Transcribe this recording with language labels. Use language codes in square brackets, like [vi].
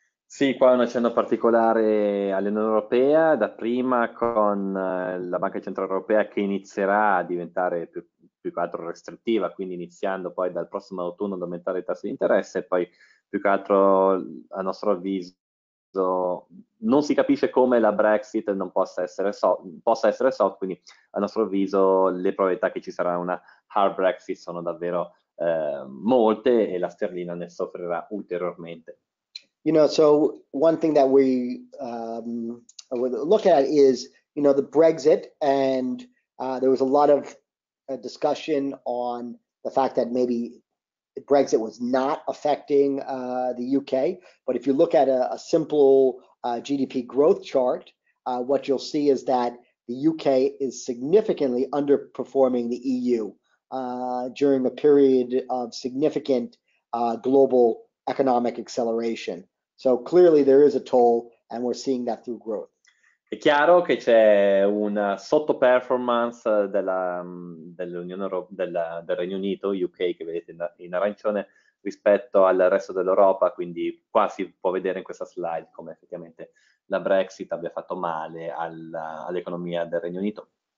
[it] Sì, qua un accenno particolare all'Unione Europea, dapprima con la Banca Centrale Europea che inizierà a diventare più che altro restrittiva, quindi iniziando poi dal prossimo autunno ad aumentare i tassi di interesse, e poi più che altro a nostro avviso non si capisce come la Brexit non possa essere soft, quindi a nostro avviso le probabilità che ci sarà una hard Brexit sono davvero molte e la sterlina ne soffrirà ulteriormente. [en] You know, so one thing that we would look at is, you know, the Brexit, and there was a lot of discussion on the fact that maybe Brexit was not affecting the UK. But if you look at a simple GDP growth chart, what you'll see is that the UK is significantly underperforming the EU during a period of significant global economic acceleration. So clearly there is a toll, and we're seeing that through growth. [it] È chiaro che c'è una sottoperformance del Regno Unito, UK, che vedete in arancione, rispetto al resto dell'Europa, quindi qua si può vedere in questa slide come effettivamente la Brexit abbia fatto male all'economia del Regno Unito.